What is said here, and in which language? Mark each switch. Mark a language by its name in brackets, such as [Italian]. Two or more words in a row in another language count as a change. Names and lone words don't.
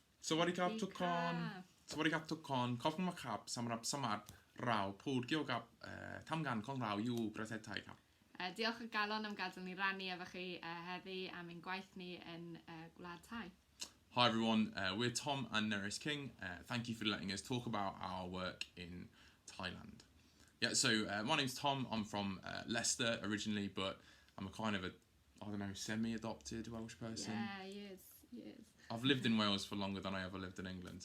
[Thai] สวัสดีครับทุกคนสวัสดีครับทุกคนขอบคุณมากครับสำหรับสมัครเราพูดเกี่ยวกับทำงานของเราอยู่ประเทศไทยครับ [Welsh] Diolch o galon am gadael ni rannu efo chi heddi am ein gwaith ni yn Gwlad Thai. [English] Hi everyone, we're Tom and Nerys King. Thank you for letting us talk about our work in Thailand. Yeah, so my name's Tom. I'm from Leicester originally, but I'm semi-adopted Welsh person. Yeah, years. I've lived in Wales for longer than I ever lived in England.